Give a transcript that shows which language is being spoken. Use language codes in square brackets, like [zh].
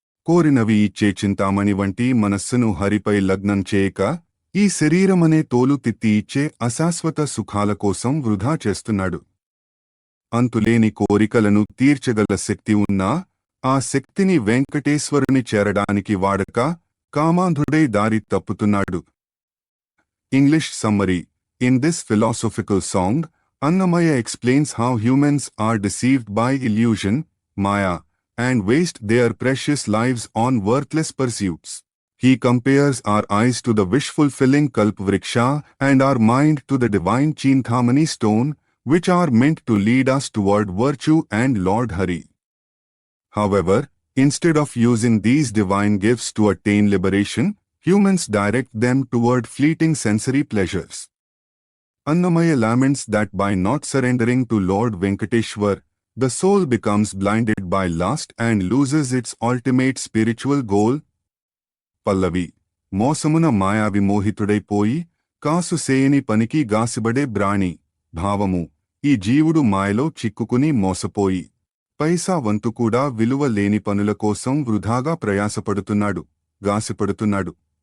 [te] కోరినవి ఇచ్చే చింతామణి వంటి మనస్సును హరిపై లగ్నం చేయక, ఈ శరీరమనే తోలు తిత్తి ఇచ్చే అశాశ్వత సుఖాల కోసం వృధా చేస్తున్నాడు. అంతులేని కోరికలను తీర్చగల శక్తి ఉన్నా, ఆ శక్తిని వెంకటేశ్వరుని చేరడానికి వాడక, కామాంధుడై దారి తప్పుతున్నాడు. [en] English summary: In this philosophical song, Annamaya explains how humans are deceived by illusion, Maya, and waste their precious lives on worthless pursuits. He compares our eyes to the wish-fulfilling Kalpavriksha and our mind to the divine Chintamani stone, which are meant to lead us toward virtue and Lord Hari. However, instead of using these divine gifts to attain liberation, humans direct them toward fleeting sensory pleasures. Annamaya laments that by not surrendering to Lord Venkateshwar, the soul becomes blinded by lust and loses its ultimate spiritual goal. [te] Pallavi: మోసమున మాయా విమోహితుడైపోయి, కాసు సేయని పనికి గాసిబడే బ్రాణి. భావము: ఈ జీవుడు మాయలో చిక్కుకుని మోసపోయి, పైసా వంతు కూడా విలువ లేని పనుల కోసం వృధాగా ప్రయాసపడుతున్నాడు, గాసిపడుతున్నాడు.